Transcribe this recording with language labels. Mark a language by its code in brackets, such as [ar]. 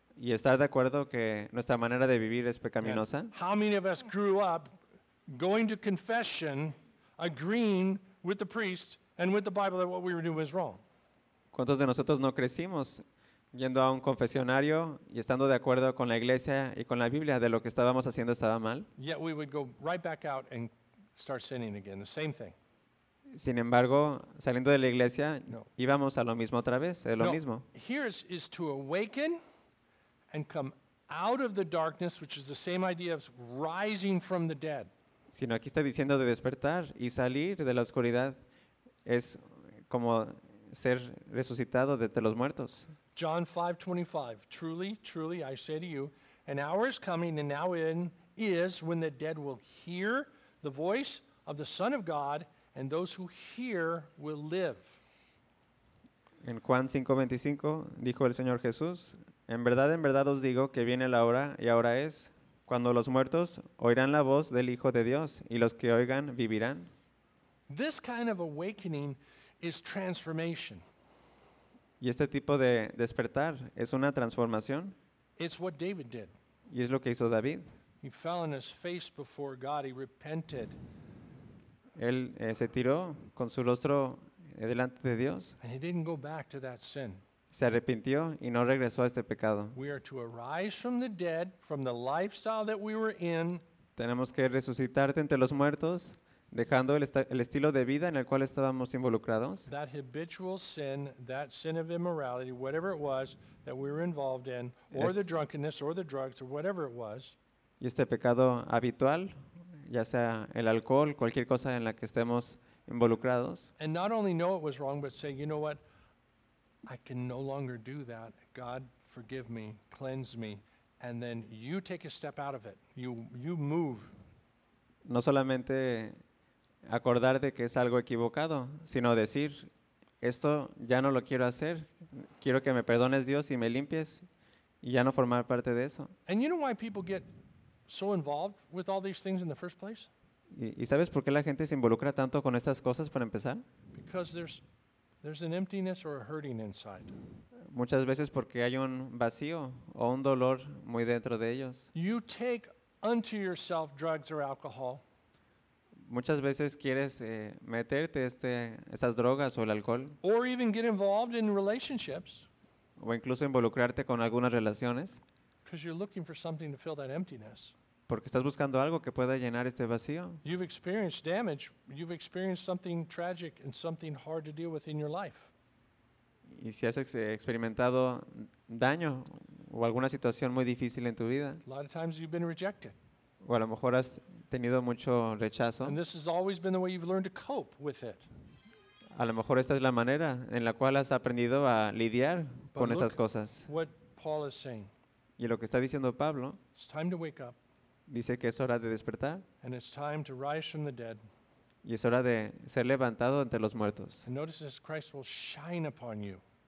[es] Y estar de acuerdo que nuestra manera de vivir es pecaminosa. [en] Yeah. How many of us grew up going to confession, agreeing with the priest and with the Bible that what we were doing was wrong? [es] ¿Cuántos de nosotros no crecimos yendo a un confesionario y estando de acuerdo con la iglesia y con la Biblia de lo que estábamos haciendo estaba mal? [en] Yet we would go right back out and start sinning again, the same thing. [es] Sin embargo, saliendo de la iglesia, íbamos a lo mismo otra vez, es lo mismo. [en] Here is to awaken and come out of the darkness, which is the same idea of rising from the dead. [es] Sino aquí está diciendo de despertar y salir de la oscuridad es como ser resucitado de los muertos. [en] John 5:25, truly, truly, I say to you, an hour is coming and now in is when the dead will hear the voice of the Son of God and those who hear will live. [es] En Juan 5:25 dijo el Señor Jesús, en verdad os digo que viene la hora y ahora es, cuando los muertos oirán la voz del Hijo de Dios y los que oigan vivirán. [en] This kind of awakening is transformation. [es] Y este tipo de despertar es una transformación. [en] It's what David did. [es] Y es lo que hizo David. [en] He fell on his face before God. He repented. [es] Él se tiró con su rostro delante de Dios. [en] And he didn't go back to that sin. [es] Se arrepintió y no regresó a este pecado. [en] We are to arise from the dead, from the lifestyle that we were in. [es] Tenemos que resucitar de entre los muertos, dejando el estilo de vida en el cual estábamos involucrados. [en] That habitual sin, that sin of immorality, whatever it was that we were involved in, or the drunkenness, or the drugs, or whatever it was. [es] Y este pecado habitual, ya sea el alcohol, cualquier cosa en la que estemos involucrados. [en] And not only know it was wrong, but say, you know what? I can no longer do that. God, forgive me, cleanse me, and then you take a step out of it. You move. [es] No solamente acordar de que es algo equivocado, sino decir, esto ya no lo quiero hacer. Quiero que me perdones Dios y me limpies y ya no formar parte de eso. [en] And you know why people get so involved with all these things in the first place? [es] ¿Y sabes por qué la gente se involucra tanto con estas cosas para empezar? [en] Because there's There's an emptiness or a hurting inside. [es] Muchas veces porque hay un vacío o un dolor muy dentro de ellos. [en] You take unto yourself drugs or alcohol. [es] Muchas veces quieres meterte estas drogas o el alcohol. [en] Or even get involved in relationships. [es] O incluso involucrarte con algunas relaciones. [en] Because you're looking for something to fill that emptiness. [es] Porque estás buscando algo que pueda llenar este vacío. [en] You've experienced damage. You've experienced something tragic and something hard to deal with in your life. [es] Y si has experimentado daño o alguna situación muy difícil en tu vida. [en] A lot of times you've been rejected. [es] O a lo mejor has tenido mucho rechazo. [en] And this has always been the way you've learned to cope with it. [es] A lo mejor esta es la manera en la cual has aprendido a lidiar con estas cosas. [en] But look what Paul is saying. [es] Y lo que está diciendo Pablo. [en] It's time to wake up. [es] Dice que es hora de despertar. [en] And it's time to rise from the dead. [es] Y es hora de ser levantado entre los muertos. [en] And notice this, Christ will shine upon you.